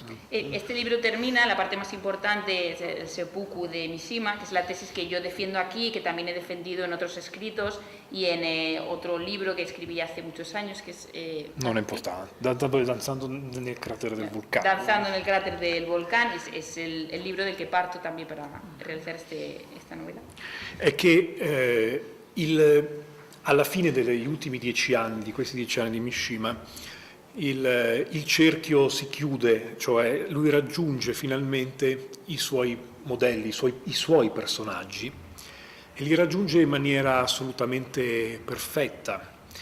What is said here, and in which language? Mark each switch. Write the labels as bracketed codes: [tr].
[es] Este libro termina, la parte más importante es el seppuku de Mishima, que es la tesis que yo defiendo aquí, que también he defendido en otros escritos y en otro libro que escribí hace muchos años, que es... [it] non è importante, Danzando nel cratere del vulcano. [es] Danzando nel cráter del volcán es el libro del que parto también para realizar esta novela. [it] È che alla fine degli ultimi 10 anni, di questi 10 anni di Mishima, il cerchio si chiude, cioè lui raggiunge finalmente i suoi modelli, i suoi personaggi, e li raggiunge in maniera assolutamente perfetta,